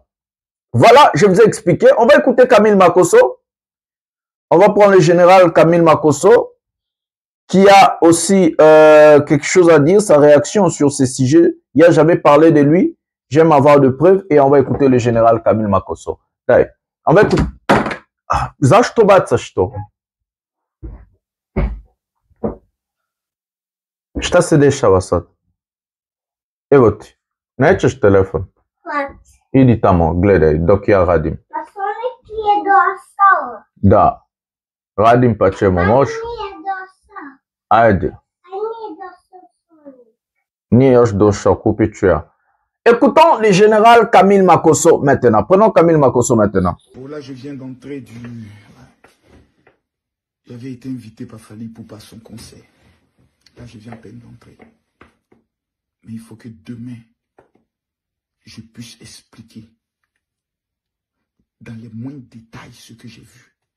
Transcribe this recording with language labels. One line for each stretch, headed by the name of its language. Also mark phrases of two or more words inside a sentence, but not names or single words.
French: Voilà, je vous ai expliqué. On va écouter Camille Makosso. On va prendre le général Camille Makosso qui a aussi quelque chose à dire, sa réaction sur ces sujets. Hier, j'avais parlé de lui. J'aime avoir de preuves et on va écouter le général Camille Makosso. Allez, on va écouter.
Bosnian: Zašto bacaš to? Šta se dešava sad? Evo ti, nećeš telefon? Idi tamo, gledaj, dok ja radim. Pa Sonik je došao. Da, radim pa ćemo, možeš? Nije došao. Ajde. A nije došao Sonik. Nije još došao, kupit ću ja.
French: Écoutons le général Camille Makosso maintenant. Prenons Camille Makosso maintenant. Bon, là, je viens d'entrer du... J'avais été invité par Fally Ipupa son concert. Là, je viens à peine d'entrer. Mais il faut que demain, je puisse expliquer dans les moindres détails ce que j'ai vu.